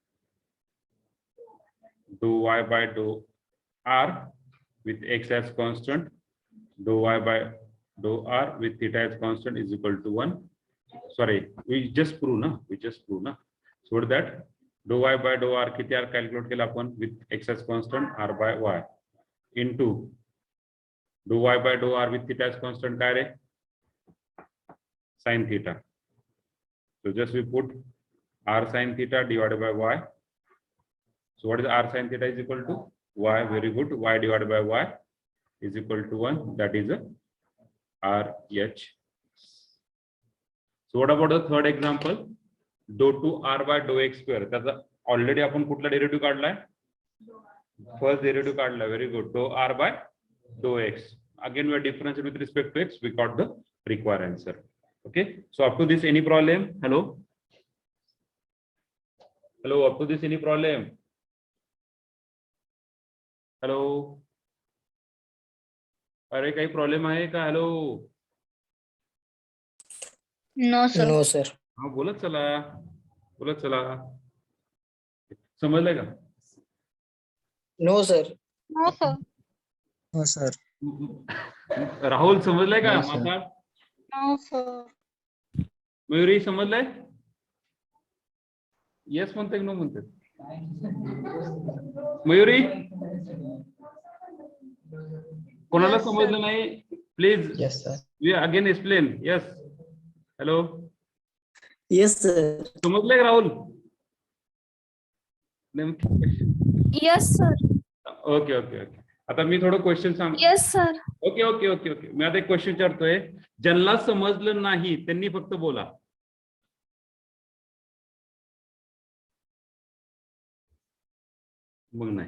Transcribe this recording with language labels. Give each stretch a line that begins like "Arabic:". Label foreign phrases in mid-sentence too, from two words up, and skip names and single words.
English: Dou y by dou r with x as constant. Dou y by dou r with theta as constant is equal to 1. Sorry, we just prove na. So what is that? Dou y by dou r
Marathi: किती r calculate केला आपण
English: with x as constant r by y into dou y by dou r with theta as constant
Marathi: काय रे?
English: Sin theta. So just we put r sin theta divided by y. So what is r sin theta is equal to y. Very good. Y divided by y is equal to 1. That is a RH. So what about the third example? Dou 2r by dou x square.
Marathi: त्याचा ऑलरेडी आपण कुठला डेरिव्हेटिव्ह काढलाय?
English: first derivative
Marathi: काढलाय.
English: very good. Dou r by dou x. Again we are differentiating with respect to x. We got the required answer. Okay. So up to this any problem? Hello. Hello. Up to this any problem? Hello.
Marathi: अरे काही प्रॉब्लेम आहे का?
English: हॅलो. No, sir. no sir
Marathi: हा बोलत चला. समजलंय का?
English: no sir No, sir. no sir
Marathi: राहुल समजलंय का?
English: No, sir.
Marathi: माझा
English: No, sir.
Marathi: मयुरी समजलंय? येस म्हणते की नो म्हणते? मयुरी कोणाला
English: Yes, sir.
Marathi: समजलं नाही प्लीज
English: yes sir we again explain. yes. hello. yes sir
Marathi: समजलंय का राहुल?
English: Yes, sir. okay okay okay.
Marathi: आता मी थोडं क्वेश्चन सांग.
English: Yes, sir. okay okay okay okay.
Marathi: मी आता एक क्वेश्चन विचारतोय. ज्यांना समजलं नाही त्यांनी फक्त बोला. मग नाही.